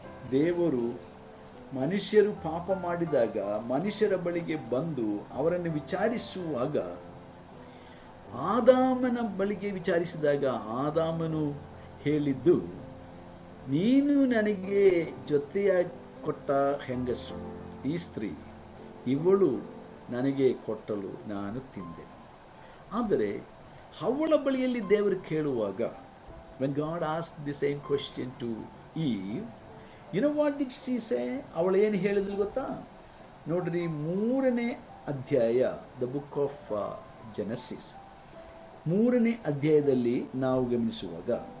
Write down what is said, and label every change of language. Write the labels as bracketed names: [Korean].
[Kannada] ದೇವರು ಮನುಷ್ಯರು ಪಾಪ ಮಾಡಿದಾಗ ಮನುಷ್ಯರ ಬಳಿಗೆ ಬಂದು ಅವರನ್ನು ವಿಚಾರಿಸುವಾಗ, ಆದಾಮನ ಬಳಿಗೆ ವಿಚಾರಿಸಿದಾಗ ಆದಾಮನು ಹೇಳಿದ್ದು, ನೀನು ನನಗೆ ಜೊತೆಯಾಗಿ ಕೊಟ್ಟ ಹೆಂಗಸು ಈ ಸ್ತ್ರೀ, ಇವಳು ನನಗೆ ಕೊಟ್ಟಲು ನಾನು ತಿಂದೆ. ಆದರೆ ಹವ್ವಳ ಬಳಿಯಲ್ಲಿ ದೇವರು ಕೇಳುವಾಗ, [English] when God asked the same question to Eve, you know what did she say? [Kannada] ಅವಳು ಏನು ಹೇಳಿದ್ಲು ಗೊತ್ತಾ? ನೋಡ್ರಿ, 3ನೇ ಅಧ್ಯಾಯ, [English] the book of Genesis [Kannada] 3ನೇ ಅಧ್ಯಾಯದಲ್ಲಿ ನಾವು ಗಮನಿಸುವಾಗ,